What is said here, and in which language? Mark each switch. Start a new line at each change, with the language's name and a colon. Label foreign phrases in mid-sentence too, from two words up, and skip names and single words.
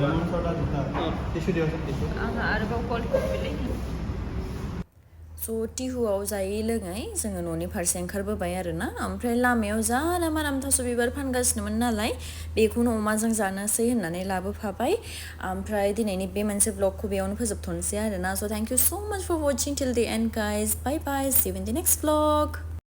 Bodo: आंहा आरोबाव
English: cold coffee
Bodo: so टिहुआव जायै लोङै जोङो न'नि फारसे ओंखारबोबाय आरोना ओमफ्राय लामायाव जा राम थास' बिबार फानगासिनोमोन नालाय बेखौनो अमाजों जानोसै होननानै लाबोफाबाय ओमफ्राय दिनैनि बे मोनसे ब्लगखौ बेयावनो फोजोबथ'नोसै आरोना
English: so thank you so much for watching till the end guys bye bye see you in the next vlog